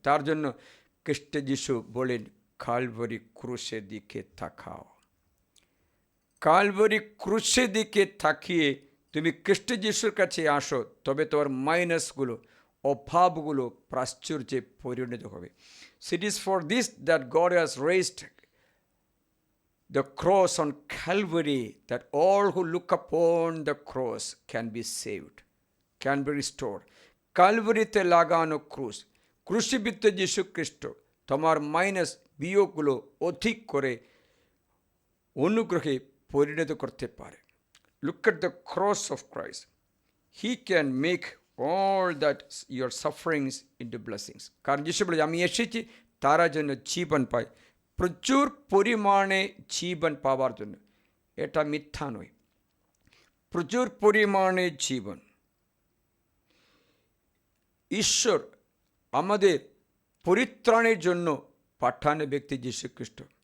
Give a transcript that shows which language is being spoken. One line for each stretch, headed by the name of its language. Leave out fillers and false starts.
Bangla: তার জন্য খ্রিস্ট যিশু বলেন কালভারি ক্রুশের দিকে তাকাও। কালভারি ক্রুশের দিকে তাকিয়ে তুমি খ্রিস্ট যিশুর কাছে আসো, তবে তোমার মাইনাসগুলো, অভাবগুলো প্রাশ্চর্যে পরিণত হবে।
English: It is for this that God has raised the cross on Calvary, that all who look upon the cross can be saved, can be restored.
Bangla: কালভারিতে লাগানো ক্রুশ, ক্রুশীবিদ্ধ যীশু খ্রিস্ট তোমার মাইনাস বিয়োগগুলো অধিক করে অনুগ্রহে পরিণত করতে পারে।
English: Look at the cross of Christ. He can make all that your sufferings into blessings.
Bangla: কারণ যীশু বলে আমি এসেছি তারা যেন জীবন পায়, প্রচুর পরিমাণে জীবন পাওয়ার জন্য। এটা মিথ্যা নয়, প্রচুর পরিমাণে জীবন। ঈশ্বর আমাদের পরিত্রাণের জন্য পাঠানো ব্যক্তি যীশু খ্রিস্ট।